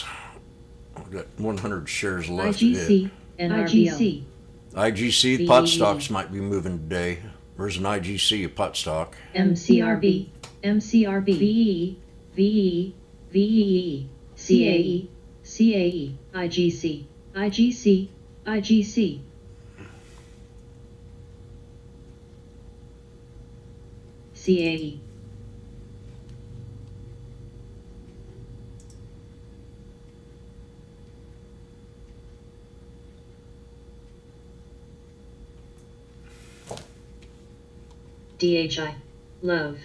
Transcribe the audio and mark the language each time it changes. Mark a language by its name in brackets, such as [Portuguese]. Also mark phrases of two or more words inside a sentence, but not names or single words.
[English] I've got 100 shares left of it. IGC. NRBO. IGC, pot stocks might be moving today. There's an IGC, a pot stock. MCRB. MCRB. VE. VE. VEE. CAE. CAE. IGC. IGC. IGC. CAE. DHI. Love.